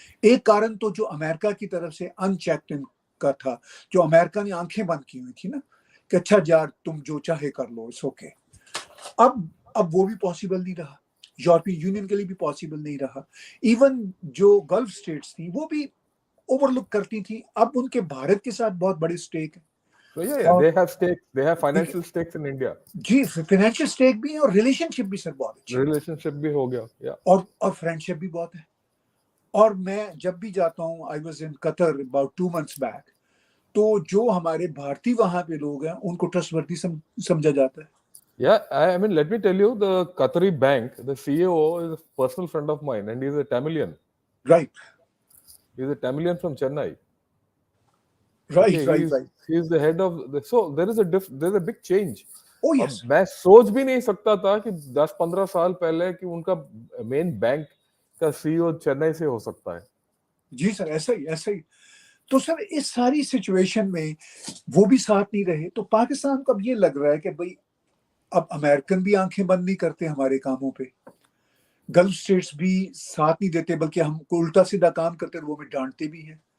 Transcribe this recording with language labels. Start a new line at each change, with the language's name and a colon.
Urdu: ایک کارن تو جو امریکہ کی طرف سے ان چیکڈ کا تھا, جو امریکہ نے آنکھیں بند کی ہوئی تھی نا کہ اچھا یار تم جو چاہے کر لو,
English: It's okay.
Urdu: اب وہ بھی پاسبل نہیں رہا. یورپین یونین کے لیے بھی پاسبل نہیں رہا. ایون جو گلف اسٹیٹس تھیں وہ بھی اوور لک کرتی تھیں. اب ان کے بھارت کے ساتھ بہت بڑے اسٹیک ہیں.
English: they have stakes, they have financial stakes in India.
Urdu: جی financial stack بھی ہیں اور ریلیشن شپ بھی سر بہت اچھی, ریلیشن شپ بھی ہو گیا, اور فرینڈ شپ بھی بہت ہے. اور میں جب بھی جاتا ہوں,
English: I was in Qatar about 2 months بیک,
Urdu: تو جو ہمارے بھارتی وہاں پہ لوگ ہیں ان کو ٹرسٹ وردی سمجھا جاتا ہے.
English: Yeah, I mean, let me tell you, the Qatari bank, the CEO is a personal friend of mine, and he's a Tamilian. Right. He's a Tamilian from Chennai. Right, Okay, right, right. he's the head of the, so there's a big change. Oh
Urdu: اب
English: yes.
Urdu: میں سوچ بھی نہیں سکتا تھا کہ 10-15 سال پہلے کہ ان کا مین بینک کا سی او چنئی سے ہو سکتا ہے. جی سر ایسا ہی. تو سر اس ساری سچویشن میں وہ بھی ساتھ نہیں رہے. تو پاکستان کو اب یہ لگ رہا ہے کہ بھائی اب امریکن بھی آنکھیں بند نہیں کرتے ہمارے کاموں پہ, گلف اسٹیٹس بھی ساتھ نہیں دیتے بلکہ ہم کو الٹا سیدھا کام کرتے ہیں, وہ بھی ڈانٹتے بھی ہیں.